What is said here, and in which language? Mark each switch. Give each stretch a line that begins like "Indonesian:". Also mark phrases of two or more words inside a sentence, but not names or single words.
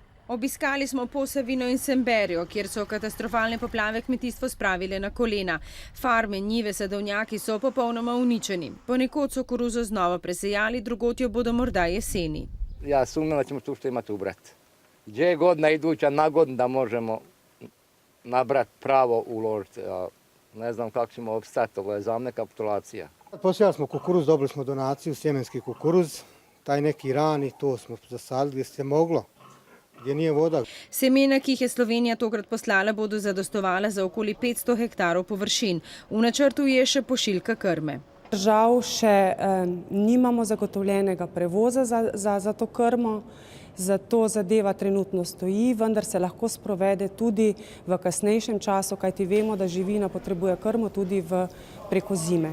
Slovenian: Obiskali smo Posavino in Semberjo, kjer so katastrofalne poplave kmetijstvo spravile na kolena. Farme, njive, sadovnjaki so popolnoma uničeni. Ponekod so koruzo znova presejali, drugod jo bodo morda jeseni.
Bosnian: Ja sumnjam da ćemo tu što imati ubrat. Gdje je godina iduća na godinu da možemo nabrat pravo uložiti. Ne znam kako ćemo opstati, ovo je za mene kapitulacija. Posijali smo kukuruz, dobili smo donaciju, sjemenski kukuruz, taj neki rani, to smo zasadili gdje se moglo, gdje nije voda.
Slovenian: Semena, ki jih je Slovenija tokrat poslala, bodo zadostovala za okoli 500 hektarov površin. V načrtu je še pošiljka krme. Žal še nimamo zagotovljenega prevoza za to krmo, zato zadeva trenutno stoji, vendar se lahko sprovede tudi v kasnejšem času, kajti vemo, da živina potrebuje krmo tudi preko zime.